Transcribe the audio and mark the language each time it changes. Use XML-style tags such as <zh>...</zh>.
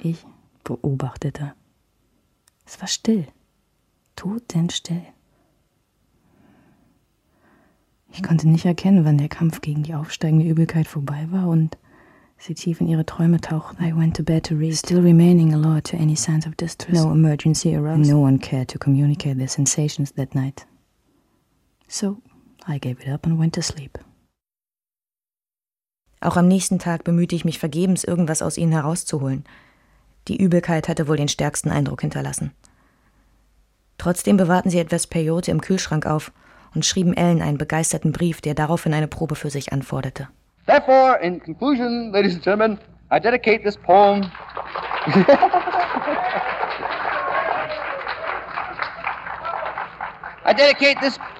<de>Ich beobachtete. Es war still. Totenstill. Ich konnte nicht erkennen, wann der Kampf gegen die aufsteigende Übelkeit vorbei war und sie tief in ihre Träume tauchten.</de> <en>I went to bed to read. Still remaining alert to any signs of distress. No emergency arose. No one cared to communicate their sensations that night. So, I gave it up and went to sleep.</en> <de>Auch am nächsten Tag bemühte ich mich vergebens, irgendwas aus ihnen herauszuholen. Die Übelkeit hatte wohl den stärksten Eindruck hinterlassen. Trotzdem bewahrten sie etwas Peyote im Kühlschrank auf und schrieben Ellen einen begeisterten Brief, der daraufhin eine Probe für sich anforderte.</de> <en>Therefore, in conclusion, ladies and gentlemen, I dedicate this poem... I dedicate this...</en>